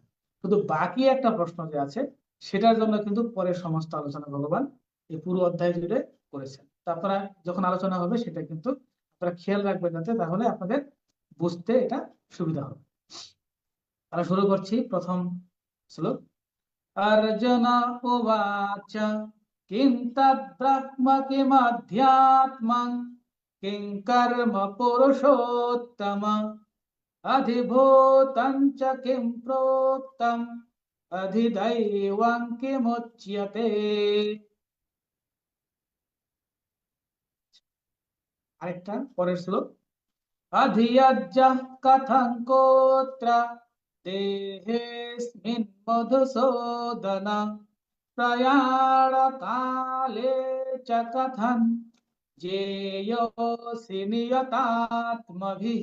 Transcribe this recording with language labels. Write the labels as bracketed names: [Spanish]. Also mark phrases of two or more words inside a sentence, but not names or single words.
[Bangla] শুধু বাকি একটা প্রশ্ন যে আছে সেটার জন্য কিন্তু পরের সমস্ত আলোচনা ভগবান এই পুরো অধ্যায় জুড়ে করেছেন। তো আপনারা যখন আলোচনা হবে সেটা কিন্তু আপনারা খেয়াল রাখবেন, যাতে তাহলে আপনাদের বুঝতে এটা সুবিধা হবে। আমরা শুরু করছি প্রথম শ্লোক। [Sanskrit] अर्जुन उवाच किं तद्ब्रह्म किमध्यात्मं किं कर्म पुरुषोत्तम अधिभूतं च किं प्रोक्तम् अधिदैवं किमुच्यते। [Bangla] আরেকটা পরের শ্লোক, [Sanskrit] অধিয়াজ্ঞা কথং কোত্র দেহেস্মিন মধুসূদন প্রয়াণ কালে চ কথং জ্ঞেয়োসি নিয়তাত্মভিঃ।